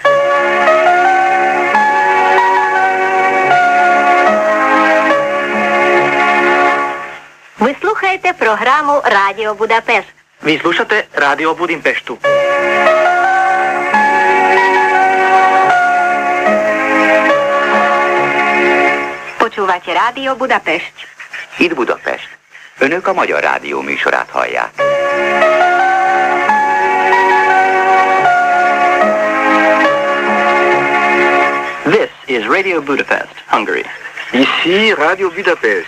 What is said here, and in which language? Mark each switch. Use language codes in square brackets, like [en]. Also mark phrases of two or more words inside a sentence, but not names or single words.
[uk] Ви слухаєте програму Радіо Будапешт. [sr] Ви слушате Радио Будимпешту. [rue] Почувате Радіо Будапешт. [hu] Itt Budapest. Önök a Magyar Rádió műsorát hallják. [en] This is Radio Budapest, Hungary. [fr] Ici Radio Budapest.